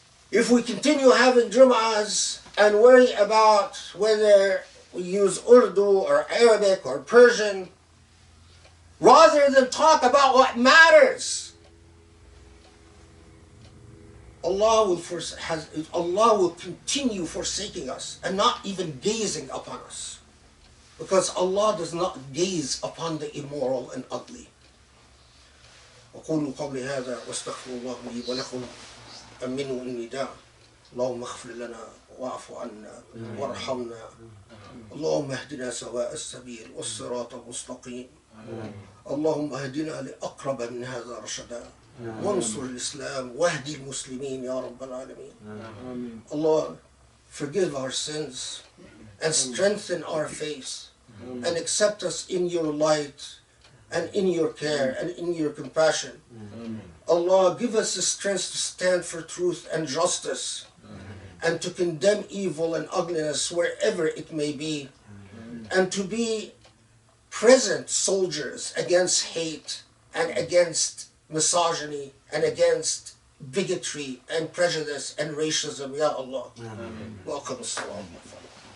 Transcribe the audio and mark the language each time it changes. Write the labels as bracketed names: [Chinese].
[English] if we continue having Jumu'ahs and worry about whether we use Urdu or Arabic or Persian, rather than talk about what matters, Allah will continue forsaking us and not even gazing upon us, because Allah does not gaze upon the immoral and ugly. [Arabic] أقول قولي هذا واستغفر الله لي ولكم أمنوا النداء اللهم اغفر لنا واعف عنا وارحمنا اللهم اهدنا سواء السبيل والصراط المستقيم اللهم اهدنا لأقرب من هذا رشدا وانصر الإسلام واهدي المسلمين يا رب العالمين. [English] Allah, forgive our sins and strengthen our faith and accept us in your light and in your care and in your compassion. Allah, give us the strength to stand for truth and justice and to condemn evil and ugliness wherever it may be, and to be present soldiers against hate and against misogyny and against bigotry and prejudice and racism. Ya Allah. Welcome. Assalamu alaikum.